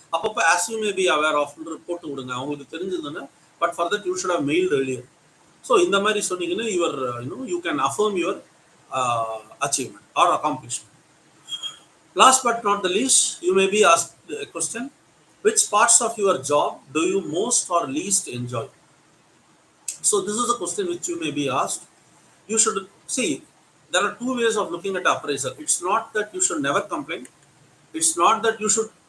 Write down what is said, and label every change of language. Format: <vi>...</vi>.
<ta>அப்பப்போ</ta> <en>as you may be aware of</en> <ta>போட்டு விடுங்க, அவங்களுக்கு தெரிஞ்சதுன்னா.</ta> <en>But for that you should have mailed earlier. So</en> <ta>இந்த மாதிரி சொன்னீங்கன்னா</ta> <en>Your you can affirm your achievement or accomplishment. Last but not the least, you may be asked a question: which parts of your job do you most or least enjoy? So this is a question which you may be asked. You should see, there are two ways of looking at appraisal. It's not that you should never complain. It's not that you should</en>